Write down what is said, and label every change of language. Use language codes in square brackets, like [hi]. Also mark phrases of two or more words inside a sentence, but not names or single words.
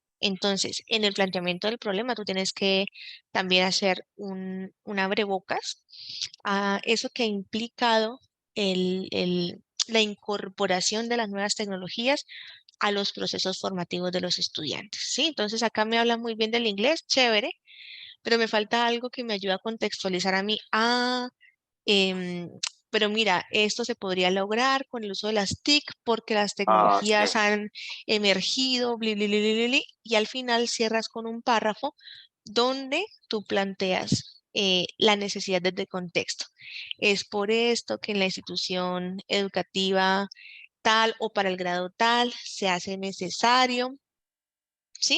[es] Entonces, en el planteamiento del problema, tú tienes que también hacer un abrebocas a eso que ha implicado la incorporación de las nuevas tecnologías a los procesos formativos de los estudiantes, ¿sí? Entonces acá me habla muy bien del inglés, chévere, pero me falta algo que me ayude a contextualizar a mí. Em, pero mira, esto se podría lograr con el uso de las TIC porque las tecnologías Ok, han emergido, bli, bli, bli, bli, bli, bli, y al final cierras con un párrafo donde tú planteas la necesidad de contexto. Es por esto que en la institución educativa tal o para el grado tal se hace necesario, ¿sí?